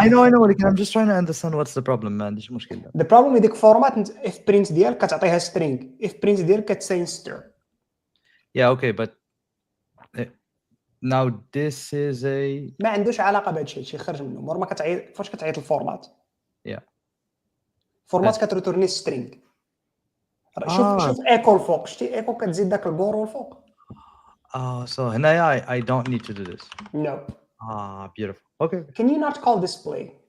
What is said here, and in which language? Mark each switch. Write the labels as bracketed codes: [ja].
[en] I know, [ar] ولكن [en] I'm just trying to understand what's the problem, [ar] ما عنديش مشكل. [en] The problem with [ar] ديك فورمات [en] fprint [ar] ديالك كتعطيها [en] string. [ar] fprint ديالك كتسين stir. [en] Yeah, okay, but now this is a [ar] ما عندوش علاقة بهذا الشيء خرج منه. مور ما كتعيط فاش كتعيط الفورمات. [en] Yeah. [ar] فورمات كتريتورني string. شوف ايكو الفوق شتي ايكو كتزيد داك البورو الفوق. [en] So [ar] هنايا [en] I don't need to do this. No. Beautiful. Okay. Can you not call display?